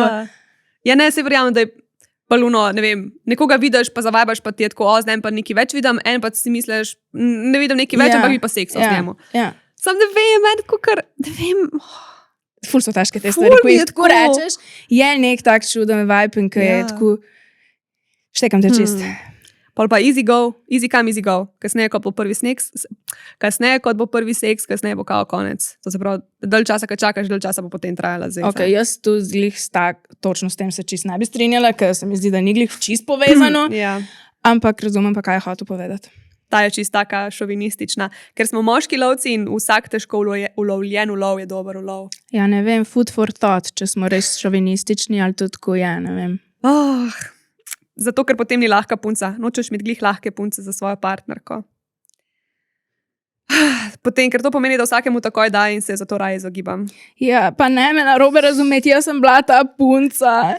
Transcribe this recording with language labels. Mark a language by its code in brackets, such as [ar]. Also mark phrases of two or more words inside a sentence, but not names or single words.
[sl] Ja, ne, se verjamem, da je paluno, ne vem, nekoga vidiš, pa zavajaš, pa ti je tako, zdaj pa nekaj več vidim, en pa si misliš, ne vidim nekaj več, ampak bi pa seksal z njemu. Sam ne vem, ne vem. Ful so težke te stvari, ko jih tako rečeš, je nek tak čuden vibe in ki je tako, štekam te čist. Pol pa [en] easy go, easy come, easy go. [sl] Kasneje kot bo prvi seks, kasneje bo kao konec. To se pravi, dalj časa, kad čakaš, dalj časa bo potem trajala zeza. Ok, jaz tu zglih točno s tem se čist ne bi strinjala, ker se mi zdi, da ni glih čist povezano, ampak razumem pa, kaj je hotel povedati. Ta je čist taka šovinistična, ker smo moški lovci in vsak težko ulovljen ulov je dober ulov. Ja, ne vem, [en] food for thought, [sl] če smo res šovinistični ali tudi tako je, ne vem. Zato, ker potem ni lahka punca. Nočeš imeti glih lahke punce za svojo partnerko. Potem, ker to pomeni, da vsakemu takoj da in se zato raje izogibam. Ja, pa ne me narobe razumeti, jaz sem bila ta punca.